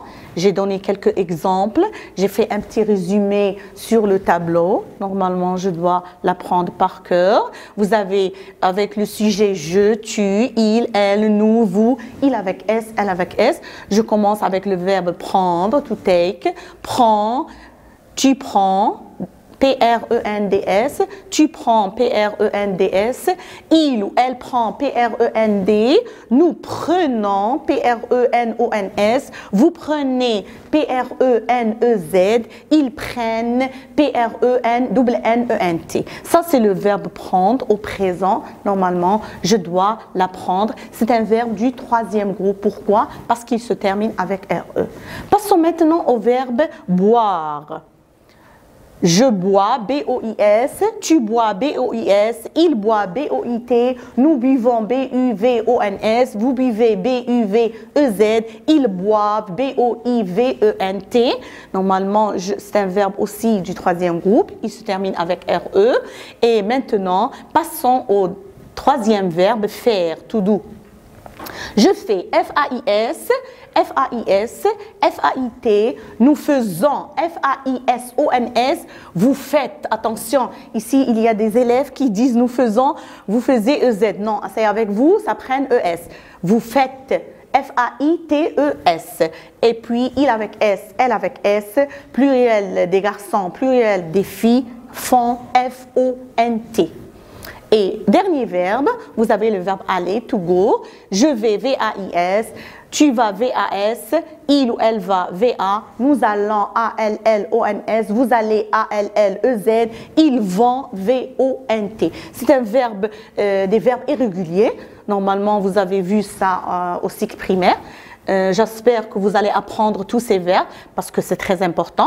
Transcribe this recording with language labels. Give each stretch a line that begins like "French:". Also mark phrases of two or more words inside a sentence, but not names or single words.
French: J'ai donné quelques exemples. J'ai fait un petit résumé sur le tableau. Normalement, je dois l'apprendre par cœur. Vous avez avec le sujet je, tu, il, elle, nous, vous, il avec S, elle avec S. Je commence avec le verbe prendre,
English: to take.
French: Prends, tu prends. P-R-E-N-D-S, tu prends P-R-E-N-D-S, il ou elle prend P-R-E-N-D, nous prenons P-R-E-N-O-N-S, vous prenez P-R-E-N-E-Z, ils prennent P-R-E-N-N-E-N-T. Ça, c'est le verbe prendre au présent. Normalement, je dois l'apprendre. C'est un verbe du troisième groupe. Pourquoi? Parce qu'il se termine avec R-E. Passons maintenant au verbe boire. Je bois, B-O-I-S, tu bois, B-O-I-S, il boit, B-O-I-T, nous buvons, B-U-V-O-N-S, vous buvez, B-U-V-E-Z, ils boivent, B-O-I-V-E-N-T. Normalement, c'est un verbe aussi du troisième groupe, il se termine avec R-E. Et maintenant, passons au troisième verbe, faire,
English: to do.
French: Je fais, F-A-I-S, F-A-I-S, F-A-I-T, nous faisons, F-A-I-S-O-N-S, vous faites, attention, ici il y a des élèves qui disent nous faisons, vous faisiez E-Z, non, c'est avec vous, ça prenne E-S, vous faites, F-A-I-T-E-S, et puis il avec S, elle avec S, pluriel des garçons, pluriel des filles, font, F-O-N-T. Et dernier verbe, vous avez le verbe aller,
English: to go.
French: Je vais, V-A-I-S. Tu vas, V-A-S. Il ou elle va, V-A. Nous allons, A-L-L-O-N-S. Vous allez, A-L-L-E-Z. Ils vont, V-O-N-T. C'est un verbe, des verbes irréguliers. Normalement, vous avez vu ça au cycle primaire. J'espère que vous allez apprendre tous ces verbes parce que c'est très important.